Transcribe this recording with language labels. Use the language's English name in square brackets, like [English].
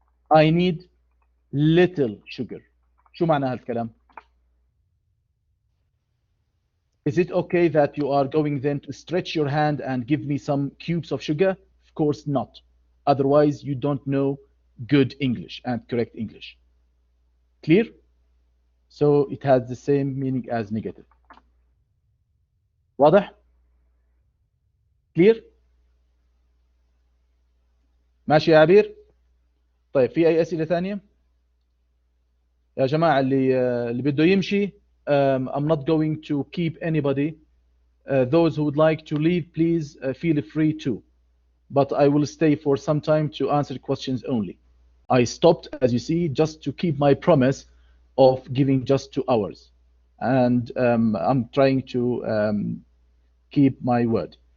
[English] I need little sugar. [Arabic] شو معنى هالكلام؟ [English] Is it okay that you are going then to stretch your hand and give me some cubes of sugar? Of course not. Otherwise, you don't know good English and correct English. Clear? So it has the same meaning as negative. [Arabic] واضح؟ [English] Clear؟ [Arabic] ماشي يا عبير؟ طيب في أي أسئلة ثانية؟ يا جماعة اللي بده يمشي [English] I'm not going to keep anybody. Those who would like to leave, please feel free to. But I will stay for some time to answer questions only. I stopped, as you see, just to keep my promise of giving just 2 hours. And I'm trying to keep my word.